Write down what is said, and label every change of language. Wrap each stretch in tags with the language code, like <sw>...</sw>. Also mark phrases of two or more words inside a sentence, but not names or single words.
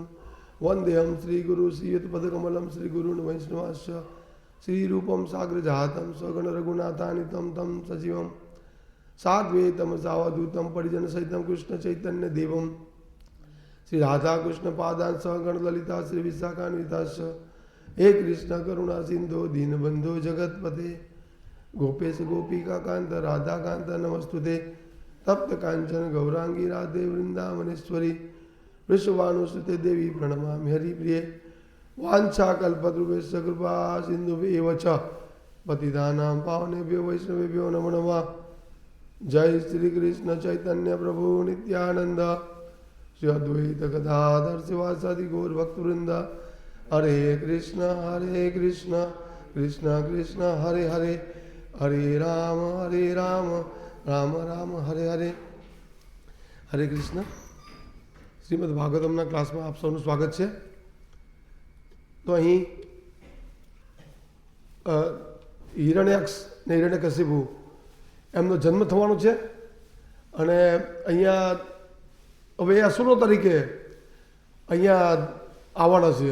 <sa>વંદેહમ શ્રી ગુરુ શ્રીયુતપદકમલમ શ્રી ગુરુન વૈષ્ણવાશ્ચ શ્રીરૂપમ સાગ્રજાતમ સ્વગણ રઘુનાથાનિતમ તમ સજીવમ સાદ્વૈતમ સાવધૂતમ પરિજન સહિતમ કૃષ્ણ ચૈતન્ય દેવમ શ્રી રાધા કૃષ્ણ પાદાન સહગણ લલિતા શ્રી વિશાખાન્વિતાશ્ચ હે કૃષ્ણ કરુણા સિંધો દીનબંધો જગતપતે ગોપેશ ગોપિકા કાંત રાધાકાંત નમસ્તુતે तप्त कांचन गौरांगी राधे वृंदावनेश्वरी वृषभानुसुते देवी प्रणमामि हरिप्रिये वांछा कल्पतरुभ्यश्च कृपा सिन्धुभ्येव च पतितानां पावनेभ्यो वैष्णवेभ्यो नमो नमः। जय श्री कृष्ण चैतन्य प्रभु नित्यानंद श्री अद्वैत गदाधर शिवासादि गौर भक्तवृंद। हरे कृष्ण कृष्ण कृष्ण हरे हरे, हरे राम राम राम हरे हरे। हरे कृष्ण।</sa> <gu>શ્રીમદ્ ભાગવતમના क्लासમાં આપ સૌનું સ્વાગત છે। તો અહીં હિરણ્યાક્ષ ને હિરણ્યકશિપુ એમનો જન્મ થવાનો છે અને અહીંયા હવે અસુરો તરીકે અહીંયા આવવાના છે।</gu>